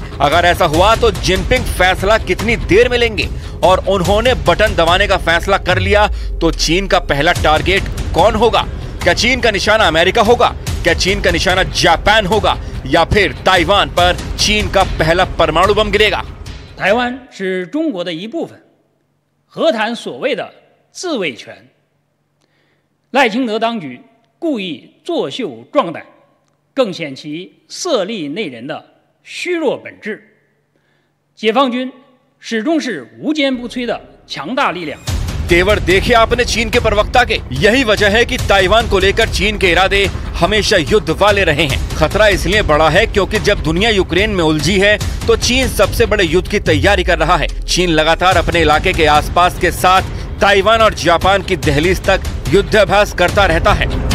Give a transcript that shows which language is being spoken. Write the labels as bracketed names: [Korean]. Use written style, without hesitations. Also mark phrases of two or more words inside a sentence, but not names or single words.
[Hindi] अगर ऐसा हुआ तो जिनपिंग फैसला कितनी देर में लेंगे? और उन्होंने बटन दबाने का फैसला कर लिया तो चीन का पहला टारगेट कौन होगा? क्या चीन का निशाना अमेरिका होगा? क्या चीन का निशाना जापान होगा? या फिर ताइवान पर चीन का पहला परमाणु बम गिरेगा? [Chinese] 台湾是中国的一部分，何谈所谓的自卫权？赖清德当局故意作秀壮胆，更显其色厉内荏的虚弱本质。解放军始终是无坚不摧的强大力量。 [Hindi] तेवर देखे आपने चीन के प्रवक्ता के। यही वजह है कि ताइवान को लेकर चीन के इरादे हमेशा युद्ध वाले रहे हैं। खतरा इसलिए बड़ा है क्योंकि जब दुनिया यूक्रेन में उलझी है तो चीन सबसे बड़े युद्ध की तैयारी कर रहा है। चीन लगातार अपने इलाके के आसपास के साथ ताइवान और जापान की दहलीज तक युद्धाभ्यास करता रहता है।